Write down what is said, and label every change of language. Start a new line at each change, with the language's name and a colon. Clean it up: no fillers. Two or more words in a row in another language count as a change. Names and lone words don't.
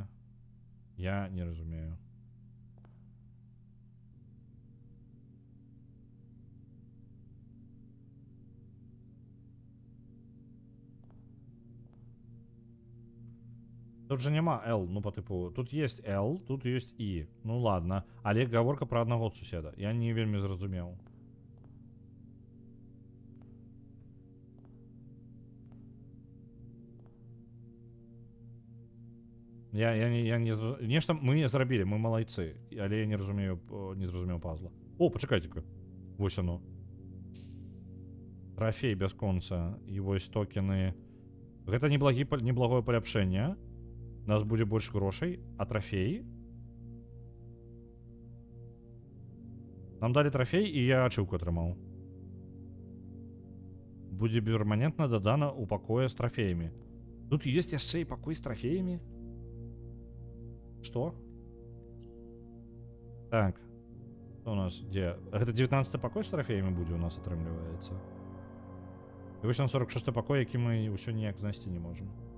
Belarusian: Я не разумею. Тут же няма L,
Russian: ну по типу, тут есть L, тут есть I.
Belarusian: Ну ладно, але гаворка про одного суседа. Я не вельмі зразумеў. Я не нешта мы зрабілі, мы малайцы, але я не зразумеў пазла. О, пачакайце-ка. Вось оно. Трофей бясконца і вось токены. Гэта неблагое паляпшэнне. У нас будзе больш грошай, а трофей? Нам далі трофей, і я ачыўку атрымаў. Будзе перманентна дадана ў пакоя з трофеямі. Тут ёсць яшчэ і пакой з трофеямі? Што? Так. Што у нас? Дзе? Гэта 19-й пакой з трофеямі будзе у нас атрымліваецца. І вось на 46-й пакой, які мы ўсё ніяк знайсці не можам.